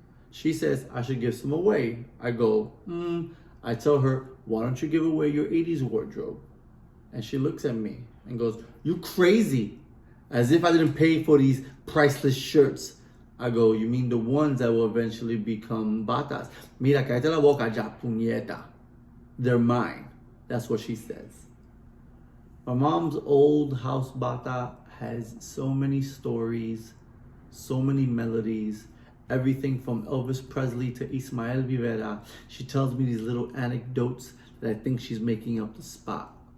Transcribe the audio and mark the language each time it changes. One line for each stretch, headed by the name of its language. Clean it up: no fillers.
English: She says I should give some away. I go, I tell her, why don't you give away your 80s wardrobe? And she looks at me and goes, you crazy. As if I didn't pay for these priceless shirts. I go, you mean the ones that will eventually become batas?
Spanish: Mira, cállate la boca ya, puñeta.
English: They're mine. That's what she says. My mom's old house bata has so many stories, so many melodies, everything from Elvis Presley to Ismael Rivera. She tells me these little anecdotes that I think she's making up the spot.